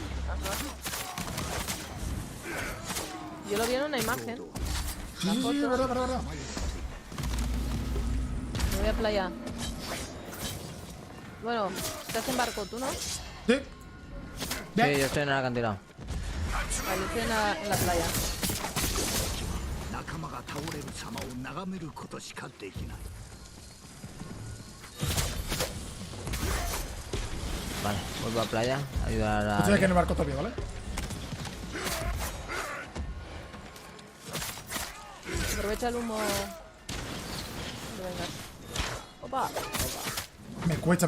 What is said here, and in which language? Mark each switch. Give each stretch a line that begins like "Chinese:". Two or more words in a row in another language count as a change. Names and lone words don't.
Spanish: Yo lo vi en una imagen. Sí, sí, sí, verdad, verdad. Me voy a playa. Bueno, estás en barco, ¿tú no? Sí. Sí, yo estoy en el acantilado. Vale, estoy en la playa.
Japanese: 仲間が倒れる様を眺めることしかできない。
Spanish: Vale, vuelvo a playa. Ayudar a... Estoy aquí en el barco todavía, ¿vale? Aprovecha el humo. Cuando vengas. Opa, opa.